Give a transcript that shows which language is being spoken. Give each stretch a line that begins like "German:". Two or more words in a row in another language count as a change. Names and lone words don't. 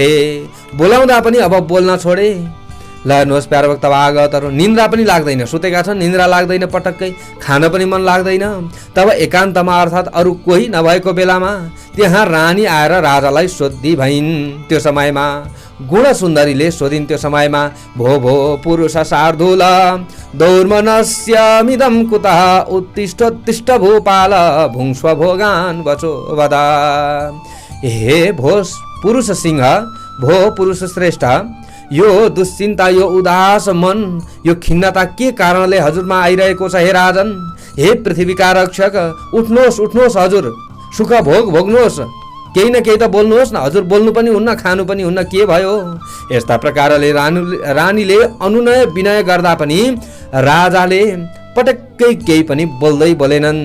Nepali: बोलाउँदा पनि अब बोल्न छोडे। ल हेर्नुहोस् प्यारभक्त भागवतहरू, निन्द्रा पनि लाग्दैन, सुतेका छन्, निन्द्रा लाग्दैन, पटक्कै खान पनि मन लाग्दैन। तब एकान्तमा अर्थात् अरू कोही नभएको बेलामा त्यहाँ रानी आएर राजालाई सोधी भइन्। त्यो समयमा गुणसुन्दरीले सोधिन्, त्यो समयमा,
Sanskrit: भो भो पुरुष शार्दूल दौर्मनस्यमिदं कुतः उत्तिष्ठोत्तिष्ठ भूपाल भुङ्स्व भोगान् वचो वदा।
Nepali: हे भो पुरुष सिंह, भो पुरुष श्रेष्ठ, यो दुश्चिन्ता, यो उदास मन, यो खिन्नता के कारणले हजुरमा आइरहेको छ? हे राजन, हे पृथ्वीका रक्षक, उठ्नुहोस् उठ्नुहोस्, हजुर सुख भोग भोग्नुहोस्, केही न केही त बोल्नुहोस् न। हजुर बोल्नु पनि हुन्न, खानु पनि हुन्न, के भयो? यस्ता प्रकारले रानीले अनुनय विनय गर्दा पनि राजाले पटक्कै केही पनि बोलेनन्।